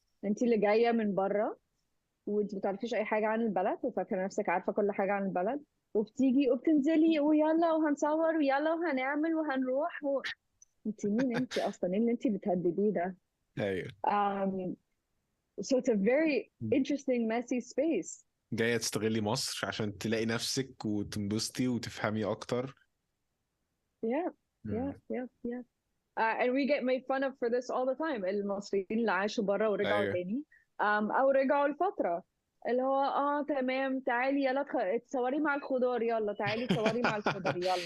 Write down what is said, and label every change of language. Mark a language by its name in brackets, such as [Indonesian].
[Arabic] انت اللي جاية من بره وانت ما تعرفيش اي حاجة عن البلد وفاكرة نفسك عارفة كل حاجة عن البلد وبتيجي وبتنزلي ويلا وهنصور ويلا وهنعمل وهنروح انت مين انت اصلا؟ ايه اللي انت بتهدديه ده؟ ايوه. [English] um, so it's a very interesting messy space. [Arabic] جاية تستغلي مصر عشان تلاقي نفسك وتنبسطي وتفهمي اكتر. [English] yeah yeah مم. yeah yeah and we get made fun of for this all the time. [Arabic] المصريين اللي عاشوا بره ورجعوا ايوه. تاني او رجعوا لفترة اللي هو تمام تعالي يلا تصوري مع الخضار يلا تعالي تصوري مع الخضار يلا.